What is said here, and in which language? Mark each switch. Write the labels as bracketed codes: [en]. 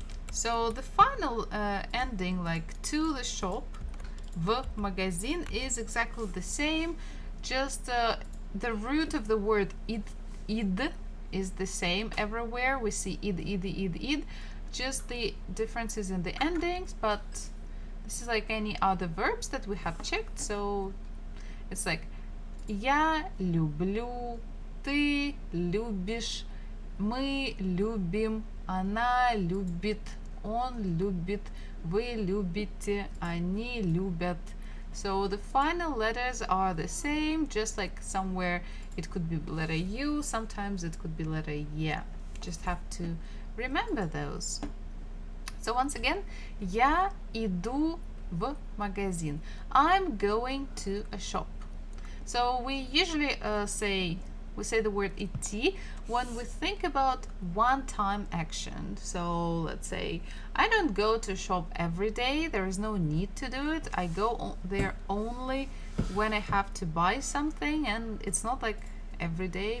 [en] So the final ending, like to the shop, [ru] в магазин, [en] is exactly the same. Just the root of the word id is the same everywhere. We see id. Just the differences in the endings, but this is like any other verbs that we have checked. So it's like [ru] я люблю, ты любишь, мы любим, Она любит, он любит, вы любите, они любят. [en] So the final letters are the same, just like somewhere it could be letter U, sometimes it could be letter Y. Just have to remember those. So once again, [ru] я иду в магазин. [en] I'm going to a shop. So we usually say the word идти when we think about one-time action. So let's say I don't go to shop every day. There is no need to do it. I go there only when I have to buy something, and it's not like every day.